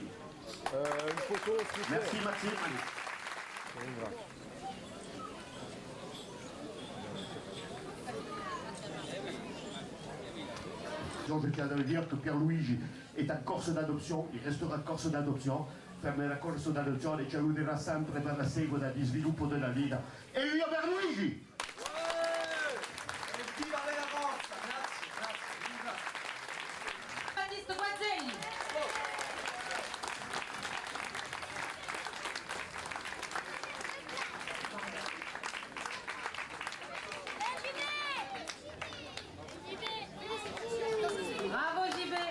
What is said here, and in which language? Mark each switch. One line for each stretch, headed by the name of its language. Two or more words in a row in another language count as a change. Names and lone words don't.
French: Une photo, s'il vous plaît. Merci Maxime. Donc, je tiens à dire que Pierluigi est un corse d'adoption, il restera corse d'adoption,
Italian: per me la corso d'adozione ci aiuterà sempre per la seguita di sviluppo della vita. E via Pierluigi! Baptiste Guazzelli. Bravo JB.